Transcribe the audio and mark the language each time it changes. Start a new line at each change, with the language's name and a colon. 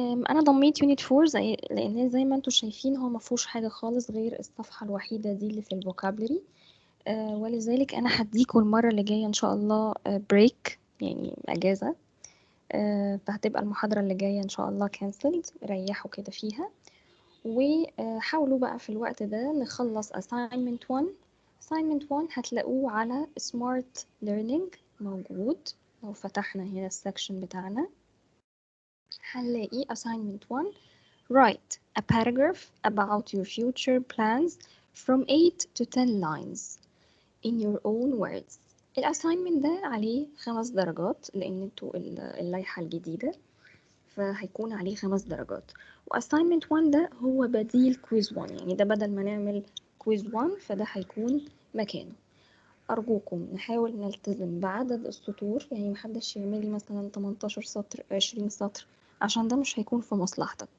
Arabic: أنا ضميت يونت 4 لأن زي ما انتوا شايفين هو مفهوش حاجة خالص غير الصفحة الوحيدة دي اللي في الفوكابلري. ولذلك أنا هديكوا المرة اللي جاية إن شاء الله بريك يعني أجازة. فهتبقى المحاضرة اللي جاية إن شاء الله cancelled. ريحوا كده فيها وحاولوا بقى في الوقت ده نخلص assignment 1. assignment 1 هتلاقوه على smart learning موجود. لو فتحنا هنا السكشن بتاعنا هنلاقي
English: assignment 1 write a paragraph about your future plans from 8 to 10 lines in your own words.
Arabic: الاساينمنت ده عليه 5 درجات لان انتوا اللائحة الجديدة فهيكون عليه 5 درجات. وassignment 1 ده هو بديل كويز 1 يعني ده بدل ما نعمل كويز 1 فده هيكون مكانه. أرجوكم نحاول نلتزم بعدد السطور يعني محدش يعملي مثلا 18 سطر 20 سطر عشان ده مش هيكون في مصلحتك.